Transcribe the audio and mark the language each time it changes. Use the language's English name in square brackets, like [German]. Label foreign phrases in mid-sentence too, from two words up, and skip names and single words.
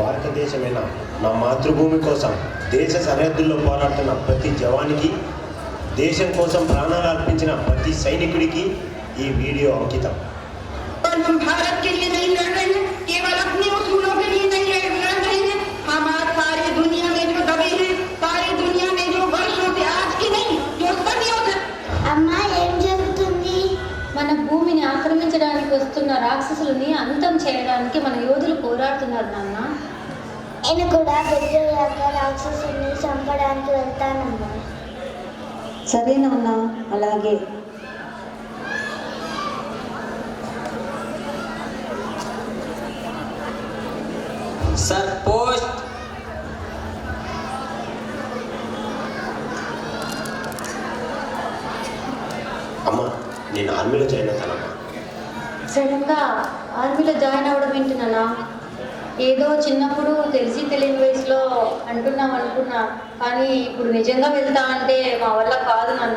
[Telugu] భారతదేశమైన నా మాతృభూమి కోసం దేశ సరిహద్దుల్లో పోరాడుతున్న ప్రతి జవానికి, దేశం కోసం ప్రాణాలు అర్పించిన ప్రతి సైనికుడికి ఈ వీడియో అంకితం. [Hindi] भारत के लिए नहीं लड़ रहे हैं, केवल अपने उसूलों के लिए नहीं लड़ रहे हैं। हम आज सारी दुनिया में जो दबे हैं, सारी दुनिया में जो वर्षों से, आज की नहीं जो सदियों से। [Telugu] అమ్మా ఏం జరుగుతుంది? మన భూమిని ఆక్రమించడానికి వస్తున్న రాక్షసులని అంతం చేయడానికి మన యోధులు పోరాడుతున్నారు నాన్న. నేను కూడా పెద్దయ్యాక రాక్షసుని చంపడానికి వెళ్తానమ్మా. సరేనమ్మా, అలాగే. सर पोस्ट। అమ్మా, నేను ఆర్మీలో జాయిన్ అవుతానమ్మా. సడన్గా ఆర్మీలో జాయిన్ అవ్వడం ఏంటి నాన్న? ఏదో చిన్నప్పుడు తెలిసి తెలియని వయసులో అంటున్నాం అనుకున్నా, కానీ ఇప్పుడు నిజంగా వెళ్తా అంటే మా వల్ల కాదు నాన్న.